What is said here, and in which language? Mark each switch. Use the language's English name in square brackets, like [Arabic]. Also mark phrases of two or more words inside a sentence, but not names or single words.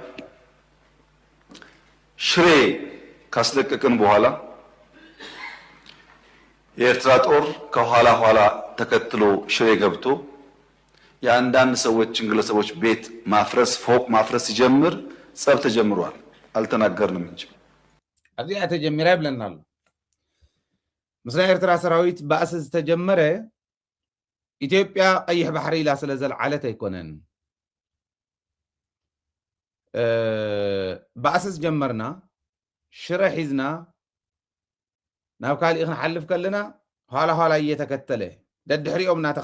[Amharic] ሽሬ ካስለቀቅን በኋላ የኤርትራ ጦር ከኋላ ተከትሎ ሽሬ ገብቶ የአንዳንድ ሰዎችን ግለሰቦች ቤት ማፍረስ፣ ፎቅ ማፍረስ ሲጀምር ጸብ ተጀምሯል። አልተናገርንም እንጂ [Tigrinya] አብዚያ ተጀመረ ብለናል። ምስለ ኤርትራ ሰራዊት ባእስ ዝተጀመረ ኢትዮጵያ ቀይሕ ባሕሪ ኢላ ስለ ዘለዓለት ኣይኮነን። ባእስ ጀመርና ሽረ ሒዝና ናብ ካልእ ክንሓልፍ ከለና [Amharic] ኋላ እየተከተለ [Tigrinya] ደድሕሪኦም